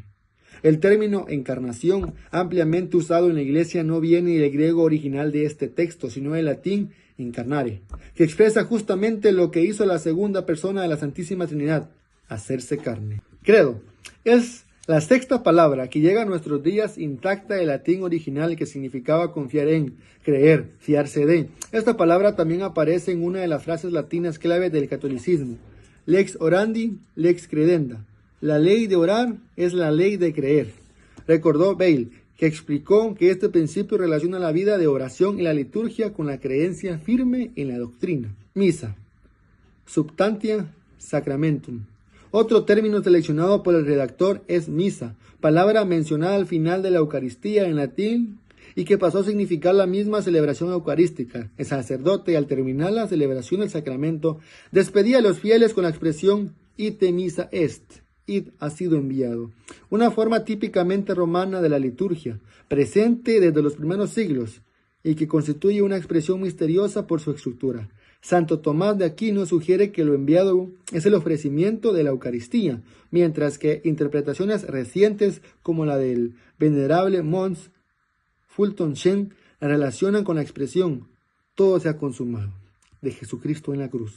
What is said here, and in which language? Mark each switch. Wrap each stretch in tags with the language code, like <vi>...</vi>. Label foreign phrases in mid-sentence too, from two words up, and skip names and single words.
<es>El término encarnación, ampliamente usado en la iglesia, no viene del griego original de este texto, sino del latín incarnare, que expresa justamente lo que hizo la segunda persona de la Santísima Trinidad, hacerse carne. Credo es la sexta palabra que llega a nuestros días intacta del latín original que significaba confiar en, creer, fiarse de. Esta palabra también aparece en una de las frases latinas clave del catolicismo.</es> <la>Lex orandi, lex credenda.</la> <es>La ley de orar es la ley de creer. Recordó Bayle, que explicó que este principio relaciona la vida de oración y la liturgia con la creencia firme en la doctrina. Misa.</es> <la>Substantia sacramentum.</la> <es>Otro término seleccionado por el redactor es misa, palabra mencionada al final de la Eucaristía en latín y que pasó a significar la misma celebración eucarística. El sacerdote, al terminar la celebración del sacramento, despedía a los fieles con la expresión</es> <la>ite missa est,</la> <es>id ha sido enviado, una forma típicamente romana de la liturgia, presente desde los primeros siglos y que constituye una expresión misteriosa por su estructura. Santo Tomás de Aquino sugiere que lo enviado es el ofrecimiento de la Eucaristía, mientras que interpretaciones recientes como la del venerable Mons Fulton Sheen la relacionan con la expresión todo se ha consumado de Jesucristo en la cruz.</es>